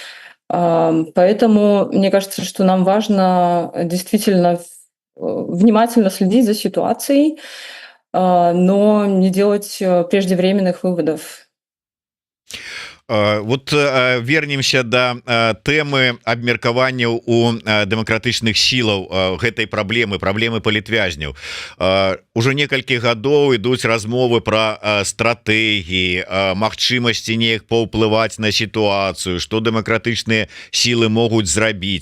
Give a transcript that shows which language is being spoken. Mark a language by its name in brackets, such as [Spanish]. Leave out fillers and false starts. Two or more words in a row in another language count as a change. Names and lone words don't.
[Russian] Поэтому мне кажется, что нам важно действительно внимательно следить за ситуацией, но не делать преждевременных выводов. Вот вернемся [Belarusian] до тэмы абмеркаванняў у дэмакратычных сілаў гэтай праблемы палітвязняў. Ужо некалькі гадоў ідуць размовы пра стратэгіі, магчымасці неяк паўплываць на сітуацыю, што дэмакратычныя сілы могуць зрабіць.